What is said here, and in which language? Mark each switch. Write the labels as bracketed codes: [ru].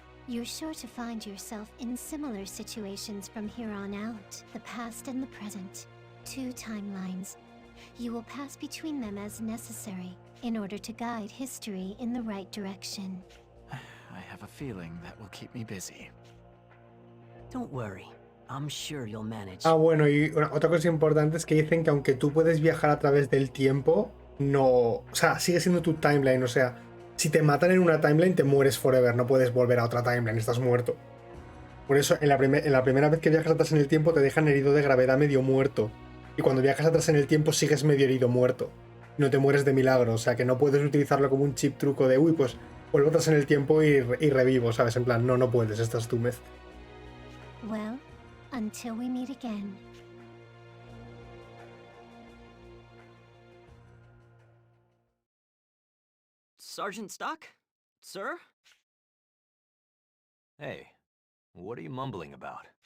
[en] You're sure to find yourself in similar situations from here on out. The past and the present. 2 timelines. You will pass between them as necessary in order to guide history in the right direction. I have a feeling that will keep me busy. Don't worry. I'm sure you'll manage. [es] Ah, bueno, y otra cosa importante es que dicen que aunque tú puedes viajar a través del tiempo, no... O sea, sigue siendo tu timeline, o sea, si te matan en una timeline te mueres [en] forever, [es] no puedes volver a otra timeline, estás muerto. Por eso, en la primera vez que viajas atrás en el tiempo te dejan herido de gravedad medio muerto. Y cuando viajas atrás en el tiempo sigues medio herido muerto. No te mueres de milagro, o sea que no puedes utilizarlo como un chip truco de, uy, pues vuelvo atrás en el tiempo y revivo, ¿sabes? En plan, no puedes, esta es tu mez. [en] Well, until we meet again. Sergeant Stock? Sir? Hey, what are you mumbling about?